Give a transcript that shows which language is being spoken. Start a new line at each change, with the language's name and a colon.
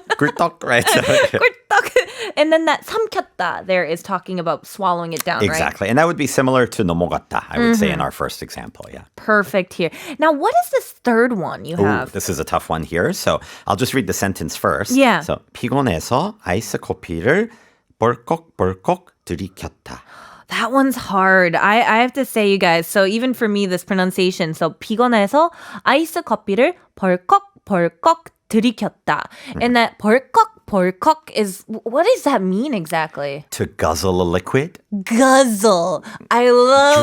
English: 꿀떡, right?
Korean: 꿀떡.
English: And then that 삼켰다 there is talking about swallowing it down, right? Exactly. And that would be similar to 넘어갔다, I would say, in our first example. Yeah. Perfect here. Now, what is this third one you have? Ooh, this is a tough one here. So I'll just read the sentence first. Yeah.
Korean: So 피곤해서 아이스커피를 벌컥벌컥 들이켰다.
English: That one's hard. I have to say, you guys, so even for me, this pronunciation, so
Korean: 피곤해서 아이스커피를 벌컥벌컥 들이켰다.
English: And that 벌컥벌컥 is, what does that mean exactly? To guzzle a liquid? Guzzle. I love